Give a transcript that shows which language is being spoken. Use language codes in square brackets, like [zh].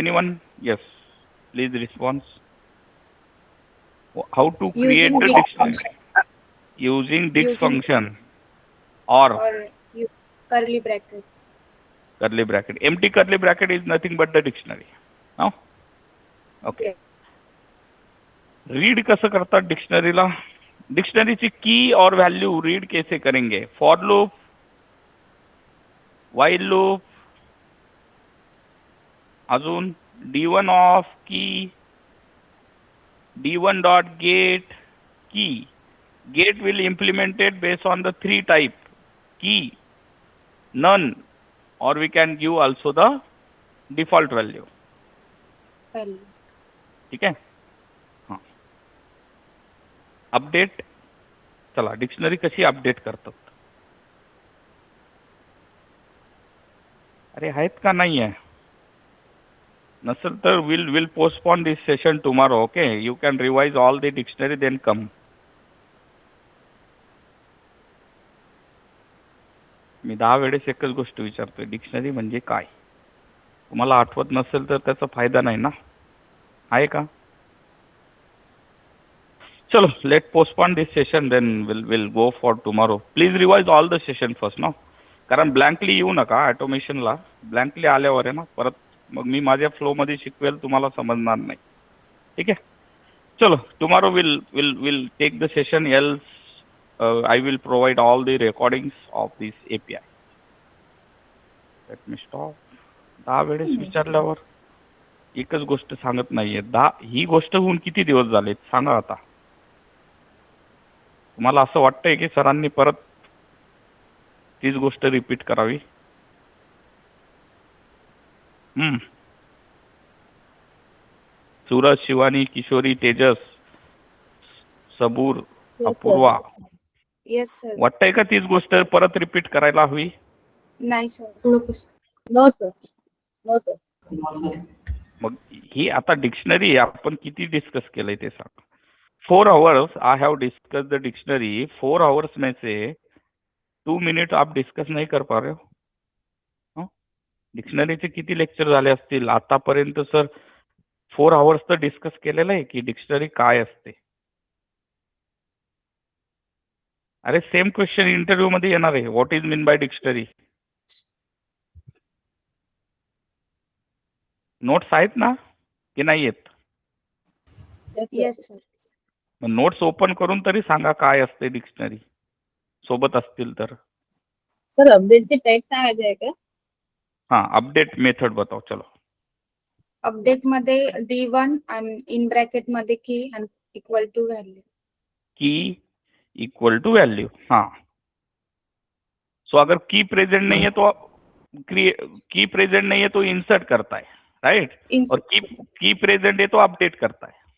[en] Anyone? Yes, please respond. How to create Using the dict dictionary? function Using dict using function or or curly bracket. curly bracket. Empty curly bracket is nothing but the dictionary. No? Okay. Yeah. [mr] Read कसं करतात डिक्शनरीला? [hi] डिक्शनरीची की और value read कैसे करेंगे? For loop, while loop, अजून d1 of की, d1 dot get key. [en] Get will implemented based on the three type: key, none, or we can give also the default value. Value. [mr] ठीक आहे. हां, update. चला, dictionary कशी update करतात? अरे आहेत का नाही आहे? नसेल तर [en] Will postpone this session tomorrow. Okay, you can revise all the dictionary then come. [mr] मी 10 वेळेस एकच गोष्ट विचारतोय, डिक्शनरी म्हणजे काय? तुम्हाला आठवत नसेल तर त्याचा फायदा नाही ना, आहे का? [en] चलो, let postpone this session then will go for tomorrow. Please revise all the session first [mr] ना, कारण ब्लँकली येऊ नका ऑटोमेशनला. ब्लँकली आल्यावर आहे ना परत मग मी माझ्या फ्लोमध्ये शिकवेल, तुम्हाला समजणार नाही. ठीक आहे. [en] चलो, tomorrow will take the session, else I will provide all the recordings of this API. Let me stop. [mr] 10 वेळेस विचारल्यावर एकच गोष्ट सांगत नाहीये. ही गोष्ट होऊन किती दिवस झाले सांगा आता. तुम्हाला असं वाटतंय की सरांनी परत तीच गोष्ट रिपीट करावी? सूरज, शिवानी, किशोरी, तेजस, सबूर, अपूर्वा, [en] Yes sir. [mr] वाटतंय का तीच गोष्ट परत रिपीट करायला हवी? नाही सर. नको sir. [en] No sir. No sir. [mr] मग ही आता डिक्शनरी आपण किती डिस्कस केलंय ते सांग. [en] 4 hours I have discussed the dictionary. [hi] 4 hours में से 2 minutes आप डिस्कस नहीं कर पा रहे हो. [mr] डिक्शनरीचे किती लेक्चर झाले असतील आतापर्यंत? सर 4 hours तर डिस्कस केलेलं आहे की डिक्शनरी काय असते. अरे सेम क्वेश्चन इंटरव्यू मध्ये येणार आहे. [en] What is mean by dictionary? [mr] Notes आहेत ना की नाही आहेत? [en] Yes sir. [mr] मग नोट्स ओपन करून तरी सांगा काय असते डिक्शनरी, सोबत असतील तर. सर अपडेटचे टाइप सांगायचे आहे का? [hi] हाँ, अपडेट मेथड बताओ. चलो, [mr] अपडेट मध्ये D1 आणि इन ब्रॅकेट मध्ये की आणि इक्वल टू व्हॅल्यू. [en] की equal to value. [hi] हाँ, सो अगर की प्रेजेंट नहीं है तो की प्रेजेंट नहीं है तो इंसर्ट करता है, राइट? और की प्रेजेंट है तो अपडेट करता है.